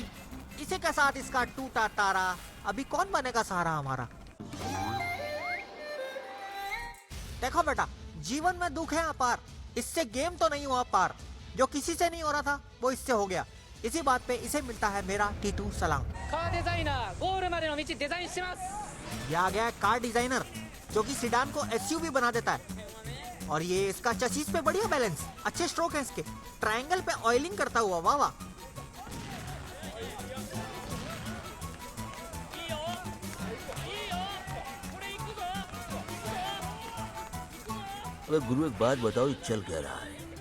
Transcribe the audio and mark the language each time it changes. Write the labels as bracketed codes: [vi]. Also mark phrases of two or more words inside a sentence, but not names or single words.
[hi] इसी के साथ इसका टूटा तारा। अभी कौन बनेगा सहारा हमारा? देखो बेटा, जीवन में दुख है अपार, इससे गेम तो नहीं हुआ पार। जो किसी से नहीं हो रहा था वो इससे हो गया। इसी बात पे इसे मिलता है मेरा टीटू सलाम। [ja] カーデザイナーゴールまでの道デザインします [hi] ये आ गया है [en] car designer, [hi] जो कि सीडान को एसयूवी बना देता है। और ये इसका चसीस पे बढ़िया बैलेंस, अच्छे स्ट्रोक हैं इसके। ट्रायंगल पे ऑयलिंग करता हुआ, वाह वाह। अबे गुरु एक बात बताओ, ये चल क्या रहा है?